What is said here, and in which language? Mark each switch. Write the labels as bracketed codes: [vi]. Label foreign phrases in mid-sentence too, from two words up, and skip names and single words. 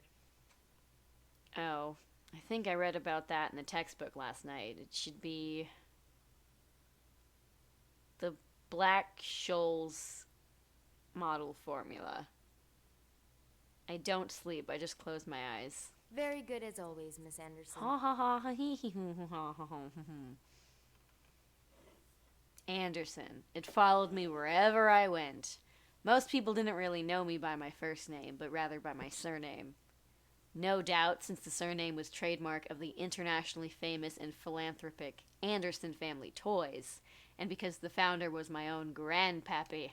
[en] Oh, I think I read about that in the textbook last night. It should be the Black-Scholes model formula. I don't sleep. I just close my eyes. Very good as always, Miss Anderson. Ha ha ha ha hee hee hoo hoo ha ha ha. Anderson. It followed me wherever I went. Most people didn't really know me by my first name, but rather by my surname. No doubt, since the surname was trademark of the internationally famous and philanthropic Anderson Family Toys, and because the founder was my own grandpappy.